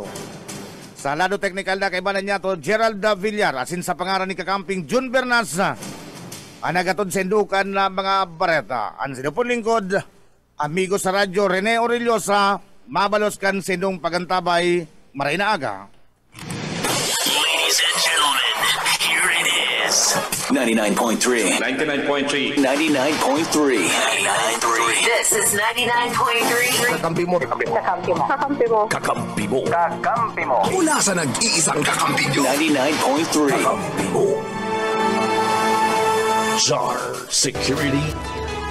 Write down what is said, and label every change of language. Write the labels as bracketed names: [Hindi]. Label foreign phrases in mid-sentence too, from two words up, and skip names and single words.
[Bikol] Sa lado technical na kaibanan niya to Gerald Villar asin sa pangaran ni kakamping Jun Bernasa. Anagatod sa indukan na mga bareta. Ang sinupon lingkod, amigo sa radyo Rene Orellosa. Mabalos kan sindong pagantabay, maray na aga. [English] Ladies and gentlemen, here it is. 99.3. 99.3. 99.3. 99.3. This is 99.3. [Filipino] Kakampi mo. Kakampi mo. Kakampi mo. Kakampi mo. Kakampi mo. Mula sa nag-iisang kakampi nyo. 99.3. Kakampi mo. Czar Security